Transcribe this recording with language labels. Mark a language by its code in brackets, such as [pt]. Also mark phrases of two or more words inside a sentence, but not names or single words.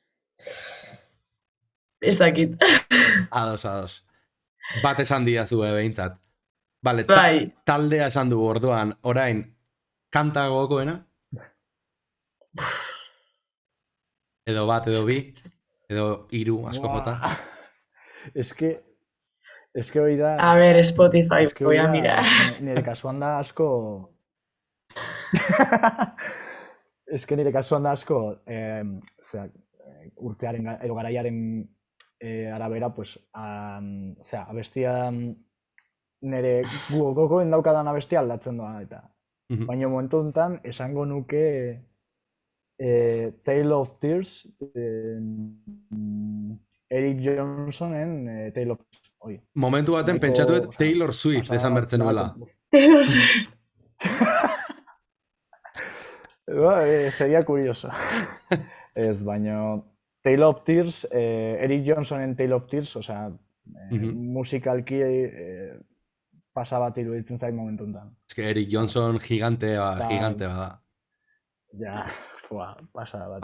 [eu] Ez dakit. Ados. Bat esan diazu behintzat. Bale, taldea esan dugu orduan, orain, kanta gogokoena? Edo bat, edo bi, edo hiru, asko jota. [es] Es que [eu] hori da... [es] A ver, Spotify, voy a mirar. [eu] Nire kasuan da asko... [es] Es que [eu] nire kasuan da asko... urtearen, edo garaiaren arabera, pues... abestia... Nire gogoen daukadan abestia aldatzen doa, eta... Baina momentu honetan, esango nuke... Tale of Tears... Eric Johnsonen Tale of Tears. Momentu baten pentsatuet Taylor Swift esan bertzen nuela. [es] Sería curioso. [eu] Ez, baina Tale of Tears, Eric Johnsonen Tale of Tears, musikalki pasa bat iruditzen zait momentu enten. Ez que Eric Johnson gigante bada. Ja, pasa bat.